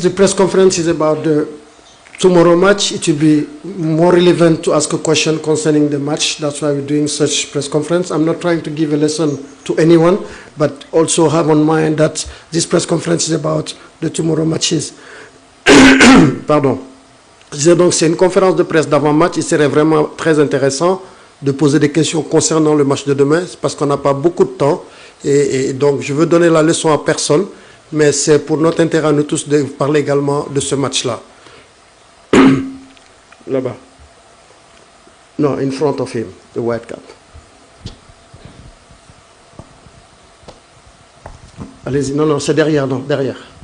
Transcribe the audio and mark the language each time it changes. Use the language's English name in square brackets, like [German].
[English] The press conference is about the tomorrow match. It will be more relevant to ask a question concerning the match. That's why we're doing such press conference. I'm not trying to give a lesson to anyone, but also have on mind that this press conference is about the tomorrow matches. [French] Pardon. Je disais donc c'est une conférence de presse d'avant-match. Il serait vraiment très intéressant de poser des questions concernant le match de demain, parce qu'on n'a pas beaucoup de temps. Et donc je veux donner la leçon à personne, mais c'est pour notre intérêt à nous tous de parler également de ce match-là. Là-bas. [English] No, in front of him, the white cap. [French] Allez-y, non, c'est derrière, non, derrière.